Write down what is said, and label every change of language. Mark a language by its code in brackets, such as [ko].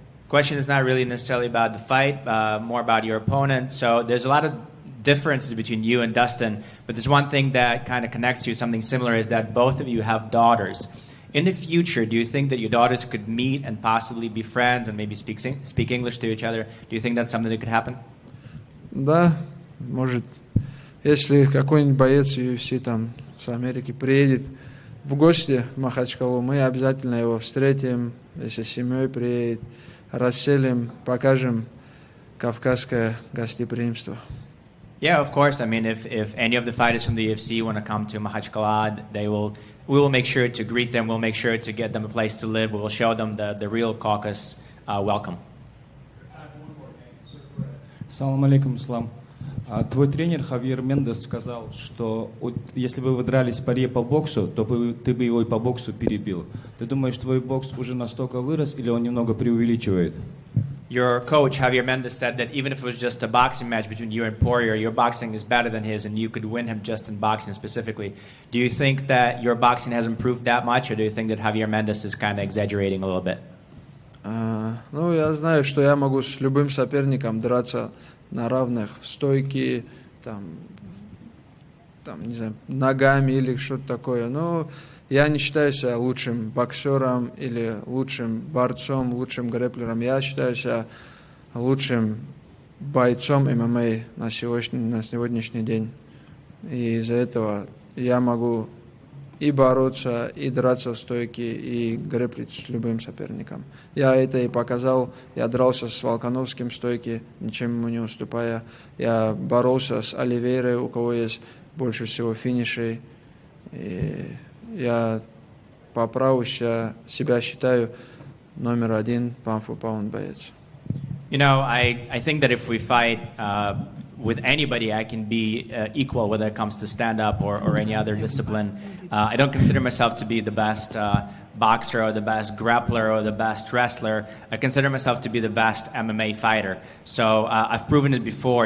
[en] Question is not really necessarily about the fight, more about your opponent. So there's a lot of differences between you and Dustin, but there's one thing that kind of connects you, something similar, is that both of you have daughters. In the future, do you think that your daughters could meet and possibly be friends and maybe speak English to each other? Do you think that's something that could happen? [ru] Да, может. Если какой-нибудь боец UFC там с Америки приедет в гости в Махачкалу, мы обязательно его встретим, если с семьей приедет, расселим, покажем кавказское гостеприимство. [en] Yeah, of course. I mean, if any of the fighters from the UFC want to come to Makhachkala, we will make sure to greet them. We'll make sure to get them a place to live. We will show them the real Caucasus welcome. [ru] Салам алейкум, Ислам. Твой тренер Хавьер Мендес сказал, что если бы вы дрались в паре по боксу, то ты бы его и по боксу перебил. Ты думаешь, твой бокс уже настолько вырос или он немного преувеличивает? [en] Your coach, Javier Mendez, said that even if it was just a boxing match between you and Poirier, your boxing is better than his and you could win him just in boxing specifically. Do you think that your boxing has improved that much, or do you think that Javier Mendez is kind of exaggerating a little bit? [ru] Я знаю, что я могу с любым соперником драться на равных в стойке, там, не знаю, ногами или что-то такое. Но я не считаю себя лучшим боксером или лучшим борцом, лучшим грэпплером. Я считаю себя лучшим бойцом ММА на сегодняшний день. И из-за этого я могу и бороться, и драться в стойке, и грэпплить с любым соперником. Я это и показал. Я дрался с Волконовским в стойке, ничем ему не уступая. Я боролся с Оливейрой, у кого есть больше всего финишей. И я по праву себя считаю номер один pound-for-pound боец. [en] You know, I think that if we fight with anybody, I can be equal, whether it comes to stand-up or any other discipline. I don't consider myself to be the best boxer or the best grappler or the best wrestler. I consider myself to be the best MMA fighter. So I've proven it before.